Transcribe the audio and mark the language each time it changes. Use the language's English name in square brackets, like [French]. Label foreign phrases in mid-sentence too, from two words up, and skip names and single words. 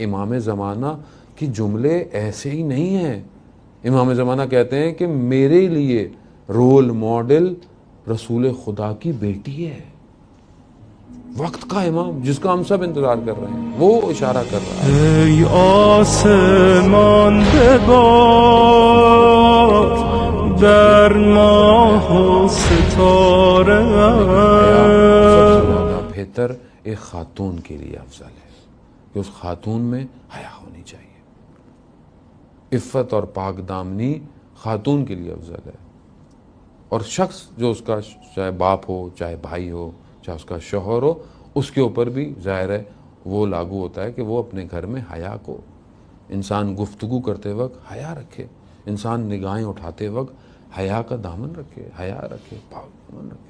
[Urdu] امام زمانہ کی جملے ایسے ہی نہیں ہیں۔ امام زمانہ کہتے ہیں کہ میرے لیے رول ماڈل رسول خدا کی بیٹی ہے، وقت کا امام جس کا ہم سب انتظار کر رہے ہیں، وہ اشارہ کر رہا ہے۔ [Persian] ای آسمان ببار در ماه و ستاره، [Urdu] سب سے زیادہ بہتر ایک خاتون کے لیے افضل ہے کہ اس خاتون میں حیا ہونی چاہیے۔ عفت اور پاک دامنی خاتون کے لیے افضل ہے، اور شخص جو اس کا چاہے باپ ہو، چاہے بھائی ہو، چاہے اس کا شوہر ہو، اس کے اوپر بھی ظاہر ہے وہ لاگو ہوتا ہے کہ وہ اپنے گھر میں حیا کو، انسان گفتگو کرتے وقت حیا رکھے، انسان نگاہیں اٹھاتے وقت حیا کا دامن رکھے، حیا رکھے، پاک دامن رکھے۔